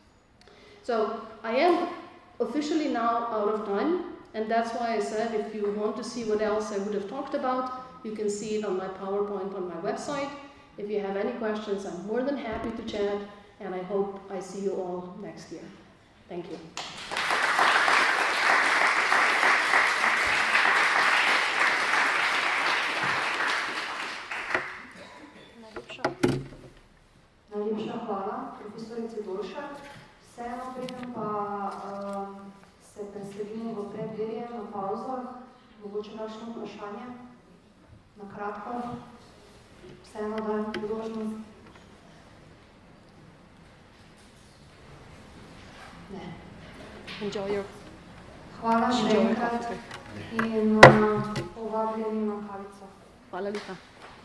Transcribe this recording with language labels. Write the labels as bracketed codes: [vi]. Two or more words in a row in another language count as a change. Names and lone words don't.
[en] So I am officially now out of time, and that's why I said if you want to see what else I would have talked about, you can see it on my PowerPoint on my website. If you have any questions, I'm more than happy to chat, and I hope I see you all next year. Thank you. [sl] Najlepša hvala, profesorici Dolšak. Vseeno preden pa se preselimo v predverje na pauzah, mogoče kakšno vprašanje? Na kratko. Vseeno dajem priložnost. Ne. [en] Enjoy your... [sl] Hvala še enkrat in povabljeni na kavico. Hvala lepa.